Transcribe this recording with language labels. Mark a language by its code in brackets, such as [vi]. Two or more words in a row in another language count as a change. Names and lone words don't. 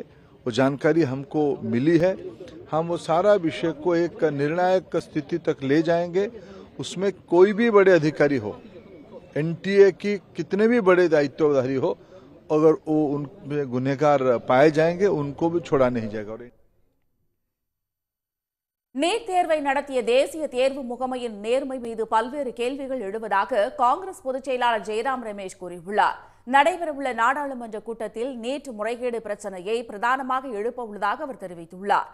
[hi] वो जानकारी हमको मिली है। हम वो सारा विषय को एक निर्णायक स्थिति तक ले जाएंगे। उसमें कोई भी बड़े अधिकारी हो, एनटीए की कितने भी बड़े दायित्वधारी हो, अगर वो उनमें गुनहगार पाए जाएंगे उनको भी छोड़ा नहीं जाएगा। [ta] நீட் தேர்வை நடத்திய தேசிய தேர்வு முகமையின் நேர்மை மீது பல்வேறு கேள்விகள் எழுவதாக காங்கிரஸ் பொதுச் செயலாளர் ஜெயராம் ரமேஷ் கூறியுள்ளார். நடைபெறவுள்ள நாடாளுமன்ற கூட்டத்தில் நீட் முறைகேடு பிரச்சினையை பிரதானமாக எழுப்ப உள்ளதாக அவர் தெரிவித்துள்ளார்.